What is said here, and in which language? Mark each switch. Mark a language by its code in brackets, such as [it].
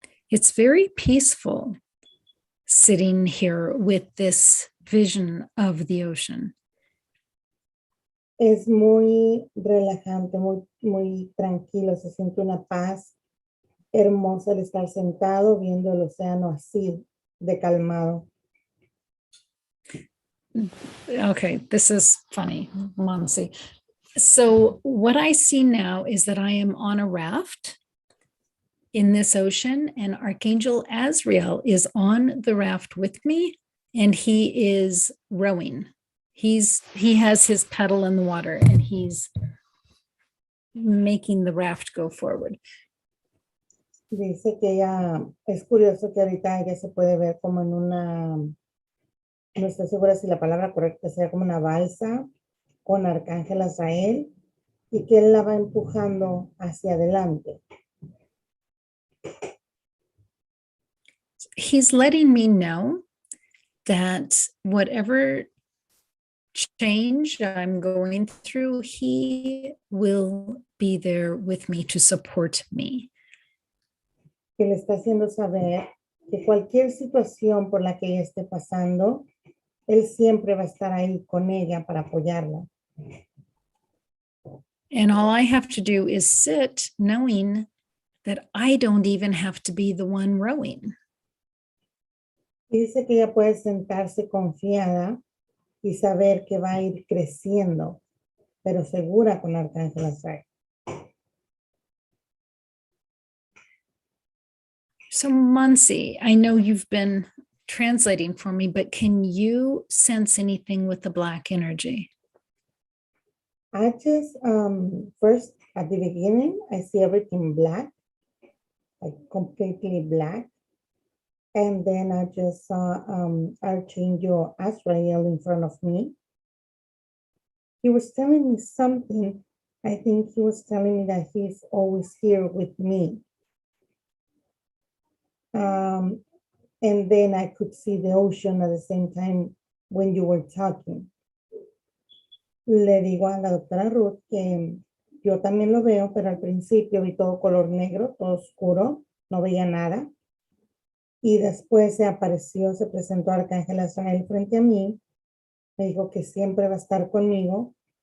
[en] It's very peaceful sitting here with this vision of the ocean. [es] Es muy relajante, muy tranquilo, se siente una paz hermosa al estar sentado viendo el océano así de calmado. [en] Okay, this is funny, Monsi. So what I see now is that I am on a raft in this ocean and Archangel Azrael is on the raft with me and he is rowing. He has his paddle in the water and he's making the raft go forward. [es] Dice que ella, es curioso que ahorita ella se puede ver como en una, no estoy segura si la palabra correcta sea como una balsa con Archangel Azrael y que él la va empujando hacia adelante. [en] He's letting me know that whatever change I'm going through, he will be there with me to support me. [es] Que le está haciendo saber que cualquier situación por la que ella esté pasando, él siempre va a estar ahí con ella para apoyarla. [en] And all I have to do is sit knowing that I don't even have to be the one rowing. [es] Y dice que ella puede sentarse confiada y saber que va a ir creciendo, pero segura con Archangel Azrael. [en] So Monsi, I know you've been translating for me, but can you sense anything with the black energy? I just, first, at the beginning, I see everything black. like completely black. And then I just saw Archangel Azrael in front of me. He was telling me something. I think he was telling me that he's always here with me. And then I could see the ocean at the same time when you were talking. [es] Le digo a la doctora Ruth que yo también lo veo, pero al principio vi todo color negro, todo oscuro, no veía nada. Y después se apareció, se presentó Arcángel Azrael frente a mí, me dijo que siempre va a estar conmigo.